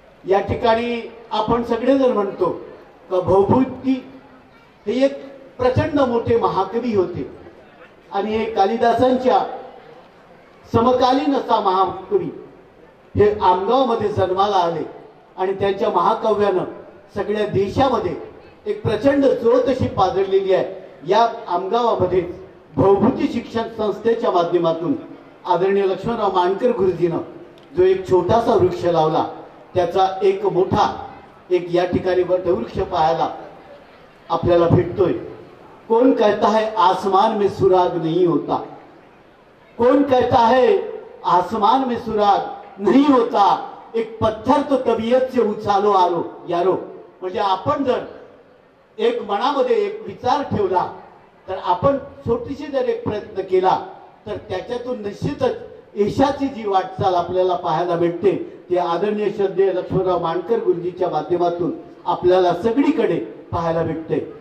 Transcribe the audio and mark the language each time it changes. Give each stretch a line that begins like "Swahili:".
Marathi: या ठिकाणी आपण सगळेजण म्हणतो का बहुभूती हे एक प्रचंड मोठे महाकवी होते आणि हे कालिदासांच्या समकालीन असा महाकवी हे आमगावमध्ये जन्माला आले आणि त्यांच्या महाकाव्यानं सगळ्या देशामध्ये एक प्रचंड ज्योत अशी पाजळलेली आहे. या आमगावामध्ये बहुभूती शिक्षण संस्थेच्या माध्यमातून आदरणीय लक्ष्मणराव मानकर गुरुजीनं जो एक छोटासा वृक्ष लावला त्याचा एक मोठा एक या ठिकाणी वटवृक्ष पाहायला आपल्याला भेटतोय.
Hindi: कौन कहता है आसमान में सुराग नहीं होता, कौन कहता है आसमान में सुराग नहीं होता, एक पत्थर तो तबीयत से उछालो आरो यारो.
Marathi: म्हणजे आपण जर एक मनामध्ये एक विचार ठेवला तर आपण छोटीशी जर एक प्रयत्न केला तर त्याच्यातून निश्चितच यशाची जी वाटचाल आपल्याला पाहायला भेटते ते आदरणीय श्रद्धेय लक्ष्मणराव मानकर गुरुजीच्या माध्यमातून आपल्याला सगळीकडे पाहायला भेटते.